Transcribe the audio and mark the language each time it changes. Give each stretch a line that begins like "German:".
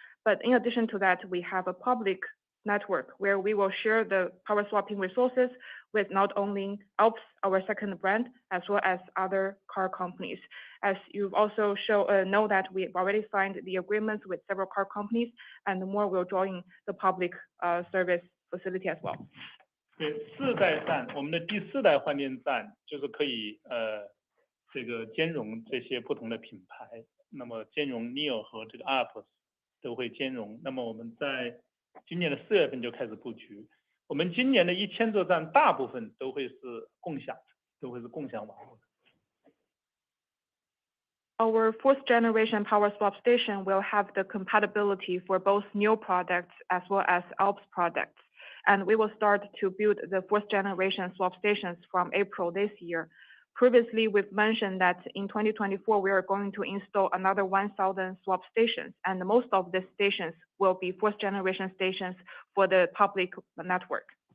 English: But in addition to that, we have a public network where we will share the power swapping resources with not only Alps, our second brand, as well as other car companies. As you've also know that we've already signed the agreements with several car companies, and more will join the public service facility as well.
Chinese: 对，四代站，我们的第四代换电站就是可以这个兼容这些不同的品牌，那么兼容 NIO 和这个 Alps 都会兼容。那么我们在今年的4月份就开始布局，我们今年的1000座站大部分都会是共享网络的。
English: Our fourth generation power swap station will have the compatibility for both NIO products as well as Alps products. And we will start to build the fourth generation swap stations from April this year. Previously, we've mentioned that in 2024, we are going to install another 1,000 swap stations, and most of the stations will be fourth generation stations for the public network.